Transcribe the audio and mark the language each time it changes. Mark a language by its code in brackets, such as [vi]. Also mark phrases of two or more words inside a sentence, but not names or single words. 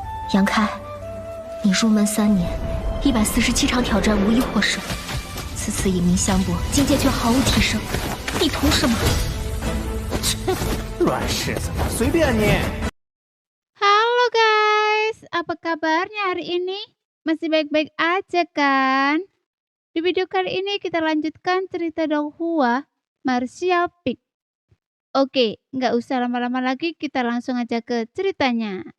[zh] 杨开，你入门3年，147场挑战无一获胜，此次以命相搏，境界却毫无提升，你图什么？乱柿子，随便你。 [id] Halo guys, apa kabarnya hari ini? Masih baik-baik aja kan? Di video kali ini kita lanjutkan cerita Dong Hua, Martial Peak. Oke, nggak usah lama-lama lagi, kita langsung aja ke ceritanya.